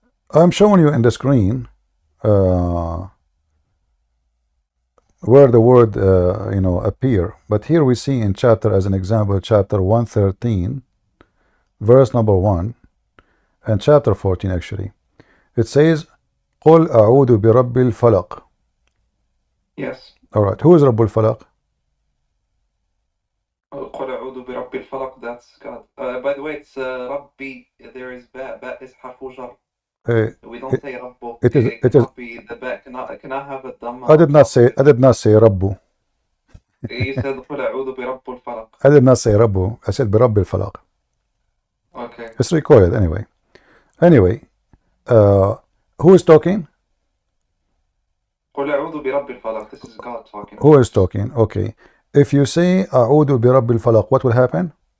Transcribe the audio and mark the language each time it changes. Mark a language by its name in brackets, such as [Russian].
[English] I'm showing you in the screen where the word appear, but here we see in chapter, as an example, chapter 113 verse number 1 and chapter 14 actually, it says [Arabic] قل أعوذ برب الفلق. [English] Yes. All right, who is [Arabic] رب الفلق? قل أعوذ برب الفلق, [English] that's God. By the way, it's Rabbi, there is ba is harfu jar. We don't say Rabbu. It is be the ba. Can I have a dhamma? I did not say Rabbu. You said [Arabic] قل أعوذ برب الفلق. [English] I did not say Rabbu. I said [Arabic] برب الفلق. [English] Okay. It's recorded anyway. Anyway, who is talking? [Arabic] قل أعوذ برب الفلق. [English] This is God talking. Who is talking? Okay. If you say [Arabic] أعوذ برب الفلق, [English] what will happen?